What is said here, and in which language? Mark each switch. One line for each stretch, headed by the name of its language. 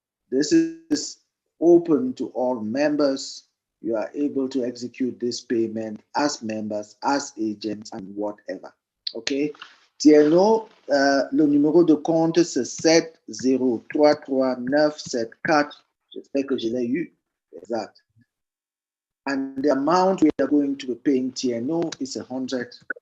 English: This is open to all members. You are able to execute this payment as members, as agents, and whatever. Okay.
French: Tierno, le numéro de compte, c'est 7033974. J'espère que je l'ai eu. Exact.
English: And the amount we are going to be paying Tierno is 100.